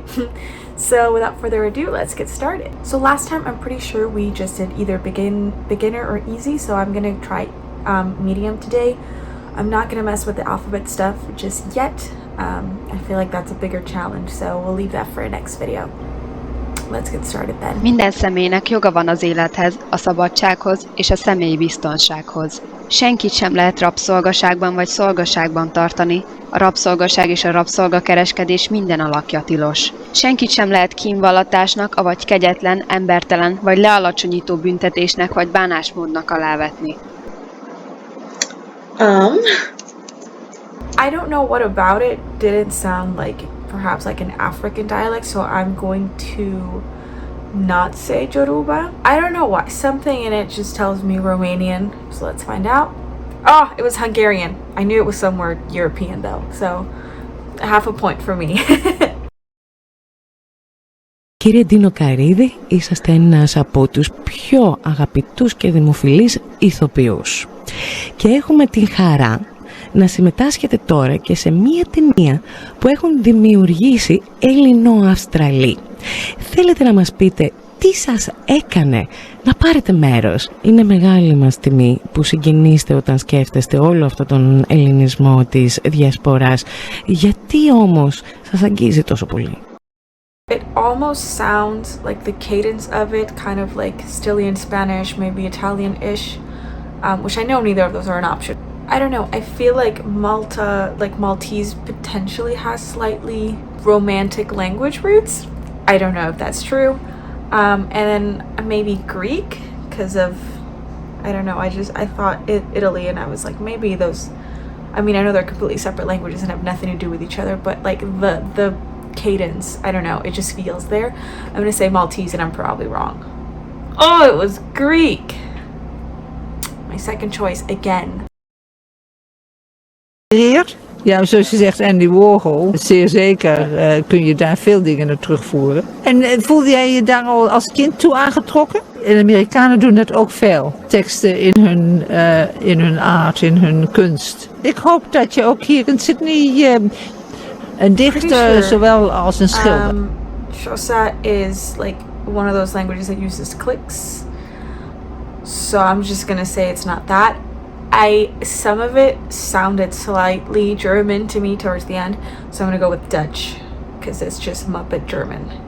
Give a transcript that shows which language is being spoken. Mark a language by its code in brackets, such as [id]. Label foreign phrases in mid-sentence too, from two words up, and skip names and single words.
[en] So without further ado, let's get started. So last time I'm pretty sure we just did either beginner or easy, so I'm gonna try medium today. I'm not gonna mess with the alphabet stuff just yet. I feel like that's a bigger challenge, so we'll leave that for a next video. Let's get started then. [hu] Minden személynek joga van az élethez, a szabadsághoz és a személyi biztonsághoz. Senkit sem lehet rabszolgaságban vagy szolgaságban tartani. A rabszolgaság és a rabszolgakereskedés minden alakja tilos. Senkit sem lehet kínvallatásnak, avagy kegyetlen, embertelen vagy lealacsonyító büntetésnek vagy bánásmódnak alávetni. [en] I don't know what about it didn't sound like perhaps like an African dialect, so I'm going to not say Yoruba. I don't know why. Something in it just tells me Romanian, so let's find out. Oh, it was Hungarian. I knew it was somewhere European though, so half a point for me. [el] Κύριε Ντίνο Καρίδη, είσαστε ένας από τους πιο αγαπητούς και δημοφιλείς ηθοποιούς. Και έχουμε την χαρά να συμμετάσχετε τώρα και σε μία ταινία που έχουν δημιουργήσει Έλληνο-Αυστραλοί. Θέλετε να μας πείτε τι σας έκανε να πάρετε μέρος? Είναι μεγάλη μας τιμή που συγκινείστε όταν σκέφτεστε όλο αυτόν τον ελληνισμό της διασποράς. Γιατί όμως σας αγγίζει τόσο πολύ? [en] It almost sounds like the cadence of it, kind of like Castilian Spanish, maybe Italian-ish, which I know neither of those are an option. I don't know, I feel like Maltese potentially has slightly romantic language roots. I don't know if that's true. And then maybe Greek, because of, I don't know, I thought Italy, and I was like, maybe those, I mean, I know they're completely separate languages and have nothing to do with each other, but like the cadence, I don't know, it just feels there. I'm gonna say Maltese, and I'm probably wrong. Oh, it was Greek! My second choice again. [nl] Ja, zoals je zegt, Andy Warhol, zeer zeker kun je daar veel dingen naar terugvoeren. En voelde jij je daar al als kind toe aangetrokken? En Amerikanen doen dat ook veel. Teksten in hun aard, in hun kunst. Ik hoop dat je ook hier in Sydney een dichter zowel als een schilder. [en] Xhosa is like one of those languages that uses clicks. So I'm just gonna say it's not that. Some of it sounded slightly German to me towards the end, so I'm gonna go with Dutch, because it's just Muppet German.